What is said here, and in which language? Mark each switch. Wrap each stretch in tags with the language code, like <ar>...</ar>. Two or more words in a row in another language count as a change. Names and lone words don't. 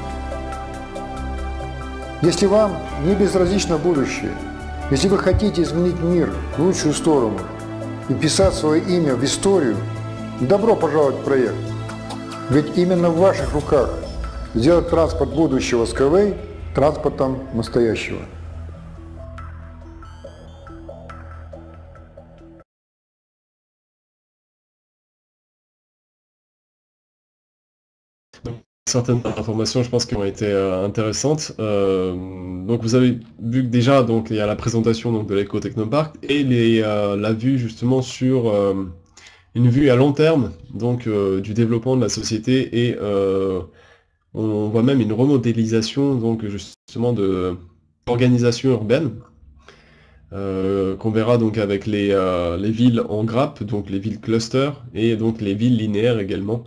<ru>Если вам не безразлично будущее, если вы хотите изменить мир в лучшую сторону и вписать свое имя в историю, добро пожаловать в проект. Ведь именно в ваших руках сделать транспорт будущего Skyway транспортом настоящего.</ru> <fr>Certaines informations, je pense, qui ont été intéressantes. Donc vous avez vu que déjà, donc il y a la présentation donc de l'éco-technopark et la vue justement sur une vue à long terme donc du développement de la société et on voit même une remodélisation donc justement de l'organisation urbaine qu'on verra donc avec les villes en grappe, donc les villes cluster et donc les villes linéaires également.</fr>